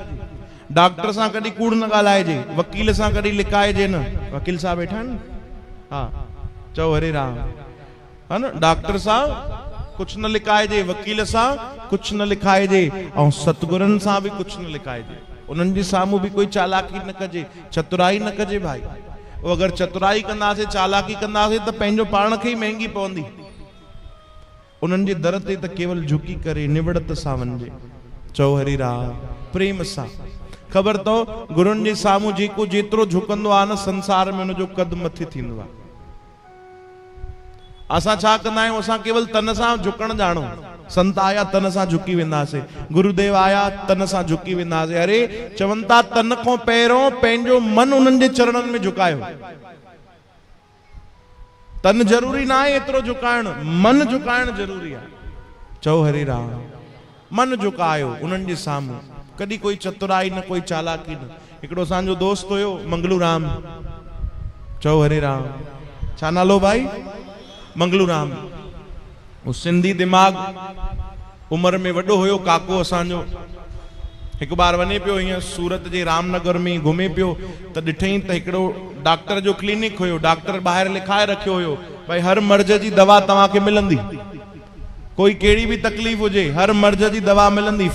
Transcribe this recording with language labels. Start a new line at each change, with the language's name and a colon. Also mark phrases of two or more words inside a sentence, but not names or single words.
Sindhi: डॉक्टर सां कॾहिं कूड़ न ॻाल्हाइजे वकील सां कॾहिं लिकाइजे न। वकील साहब वेठा आहिनि हा चओ हरे राम हा न। डॉक्टर सां कुछ न लिकाइजे वकील सां कुछ न लिखाइजे ऐं सतगुरनि सां बि कुछ न लिखाइजे। उन्हनि जे साम्हूं बि कोई चालाकी न कजे चतुराई न कजे भाई। वो अगर चतुराई कंदासीं चालाकी कंदासीं त पंहिंजो पाण खे ई महांगी पवंदी। उन्हनि जे दर ते त केवल झुकी करे निवड़त सां वञिजे। चओ हरि राम प्रेम सां। ख़बर अथव गुरुनि जे साम्हूं जेको जेतिरो झुकंदो आहे न संसार में हुनजो कद मथे थींदो आहे। असां छा कंदा आहियूं असां केवल तन सां झुकण ॼाणो। संत आया तन सां झुकी वेंदासीं गुरुदेव आया तन सां झुकी वेंदासीं। अरे चवनि था तन खां पहिरियों पंहिंजो मन उन्हनि जे चरणनि में झुकायो। तन जरूरी ना है एतिरो झुकाइण मन झुकाइण जरूरी आहे। चओ हरि राम मन झुकायो उन्हनि जे साम्हूं। कॾहिं कोई चतुराई न कोई चालाकी न। हिकिड़ो असांजो दोस्त हुयो मंगलू राम। चओ हरि राम छा नालो भाई मंगलू राम। वो सिंधी दिमाग उम्र में वॾो हुयो काको असांजो। हिकु बार वञे पियो हीअं सूरत जे रामनगर में घुमे पियो त ॾिठईं त हिकिड़ो डॉक्टर जो क्लिनिक हुयो। डॉक्टर ॿाहिरि लिखाए रखियो हुयो भाई हर मर्ज़ जी दवा तव्हांखे मिलंदी। कोई कहिड़ी भी तकलीफ़ हुजे हर मर्ज़ जी दवा मिलंदी।